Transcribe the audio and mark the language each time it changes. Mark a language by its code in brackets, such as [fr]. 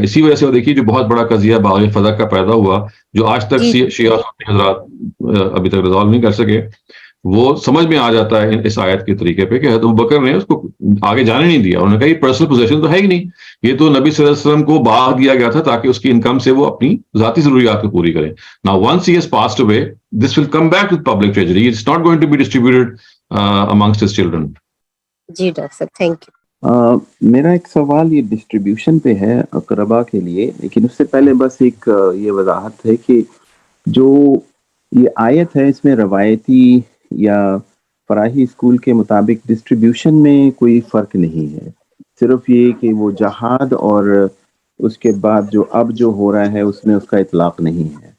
[ur] اسی وجہ سے وہ دیکھیے جو بہت بڑا قضیہ باغ فضا کا پیدا ہوا، جو آج تک شیعہ حضرات ابھی تک ریزالو نہیں کر سکے، وہ سمجھ میں آ جاتا ہے اس آیت کے طریقے پہ کہ حضرت ابوبکر نے اس کو آگے جانے نہیں دیا. انہوں نے کہا یہ پرسنل پوزیشن تو ہے ہی نہیں، یہ تو نبی صلی اللہ علیہ وسلم کو باغ دیا گیا تھا تاکہ اس کی انکم سے وہ اپنی ذاتی ضروریات کو پوری کریں. [en] Now once he has passed away, this will come back to public treasury. It's not going to be distributed amongst his children. [ur] جی doctor صاحب [en] Thank you. [ur] میرا ایک سوال یہ ڈسٹریبیوشن پہ ہے اقربا کے لیے، لیکن اس سے پہلے بس ایک یہ وضاحت ہے کہ جو یہ آیت ہے اس میں روایتی یا فراہی اسکول کے مطابق ڈسٹریبیوشن میں کوئی فرق نہیں ہے، صرف یہ کہ وہ جہاد اور اس کے بعد جو اب جو ہو رہا ہے اس میں اس کا اطلاق نہیں ہے.